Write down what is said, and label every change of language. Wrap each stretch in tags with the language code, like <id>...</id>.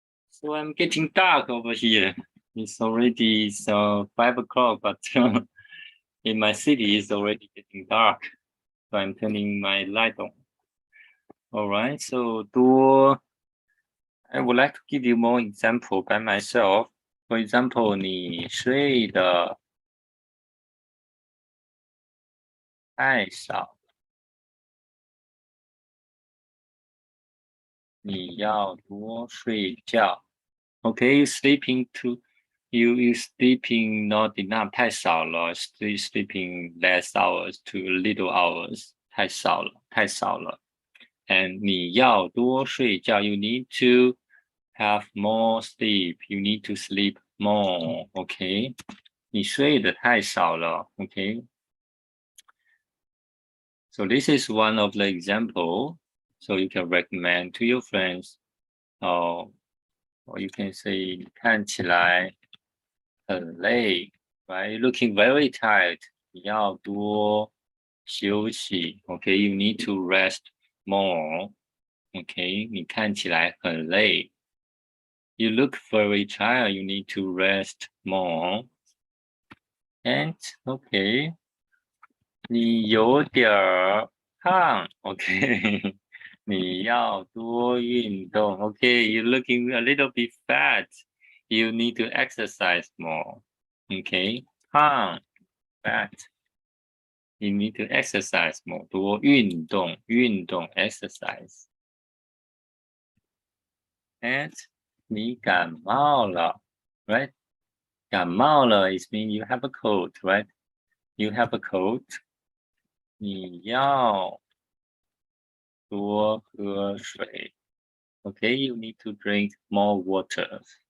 <en>So I'm getting dark over here. It's already 5 o'clock, but in my city it's already getting dark. So I'm turning my light on. All right, so 多, I would like to give you more example by myself.</en> <zh>For example, 你睡的太少. 你要多睡觉.</zh> <en>Okay, you sleeping you sleeping not enough,</en> <zh>太少了,</zh> <en>sleeping less hours to little hours, 太少了. and</en> <zh>你要多睡觉</zh> <en>you need to have more sleep. You need to sleep more. Okay.</en> <zh>你睡得太少了 Okay.</zh> <en>So this is one of the example. So you can recommend to your friends. Or you can say</en> <zh>看起来很累</zh> <en>right? Looking very tired.</en> <zh>你要多休息</zh> <en>Okay. You need to rest more. Okay.</en> <zh>你看起来很累</zh> <en>You look very tired. You need to rest more. And okay.</en> <zh>你有点儿胖 Okay. 你要多运动 Okay.</zh> <en>You're looking a little bit fat. You need to exercise more. Okay. 胖 fat. You need to exercise more. 多运动 exercise. And</en> <zh>你感冒了</zh> <en>right? 感冒了 is mean you have a cold, right? You have a cold.</en> <zh>你要多喝水</zh> <en>Okay, you need to drink more water.</en>